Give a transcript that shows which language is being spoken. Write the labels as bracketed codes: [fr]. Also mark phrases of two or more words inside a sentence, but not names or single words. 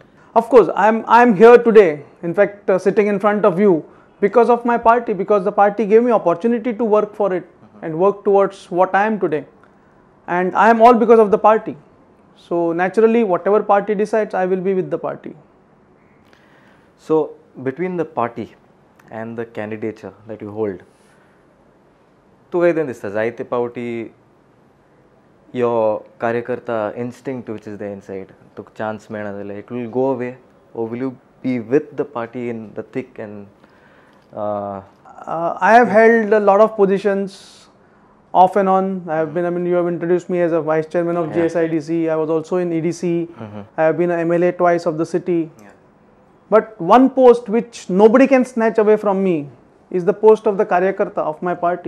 [en] Of course, I'm here today, in fact sitting in front of you because of my party, because the party gave me opportunity to work for it and work towards what I am today, and I am all because of the party. So naturally, whatever party decides, I will be with the party. So between the party and the candidature that you hold, [kok] तुका कितें दिसता जायते पावटी [en] your कार्यकर्ता instinct which is there inside, [kok] तुका chance मेळना जाल्यार [en] it will go away, or will you be with the party in the thick and I have held a lot of positions off and on. You have introduced me as a vice chairman of GSIDC. I was also in EDC. I have been an MLA twice of the city. But one post which nobody can snatch away from me is the post of the Karyakarta of my party.